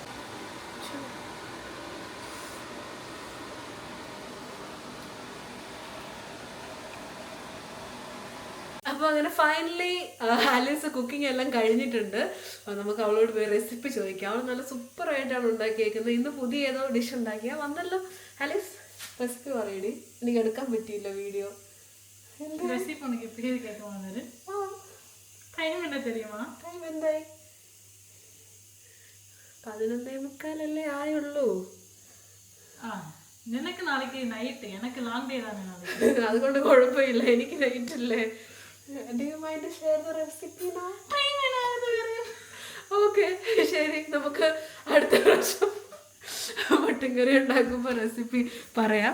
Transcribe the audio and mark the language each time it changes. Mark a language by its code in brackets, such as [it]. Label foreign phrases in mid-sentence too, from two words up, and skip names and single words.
[ml] അപ്പോൾ അങ്ങനെ ഫൈനലി ആലീസ് കുക്കിംഗ് എല്ലാം കഴിഞ്ഞിട്ടുണ്ട്. അപ്പോൾ നമുക്ക് അവളോട് പോയി റെസിപ്പി ചോദിക്കാം. അവൾ നല്ല സൂപ്പറായിട്ടാണ് ഉണ്ടാക്കിയേക്കുന്നത്. ഇന്ന് പുതിയ ഏതോ ഡിഷ് ഉണ്ടാക്കിയാൽ വന്നല്ലോ. ആലീസ്, റെസിപ്പി പറയടി, എനിക്ക് എടുക്കാൻ പറ്റിയില്ല വീഡിയോ. [ta] ரெசிபி உனக்கு பேர் கேட்குவாங்க. டைம் என்ன தெரியுமா? [ml] ടൈം എന്തായി? 11:45 ആയുള്ളൂ. നിനക്ക് നാളേക്ക് നൈറ്റ്, എനിക്ക് [en] long day [ml] ആണ് നാളെ. അതുകൊണ്ട് കുഴപ്പമില്ല, എനിക്ക് നൈറ്റ് അല്ലേ. ഓക്കെ ശരി, നമുക്ക് അടുത്ത പ്രാവശ്യം മട്ടൻ കറി ഉണ്ടാക്കുമ്പോൾ റെസിപ്പി പറയാം.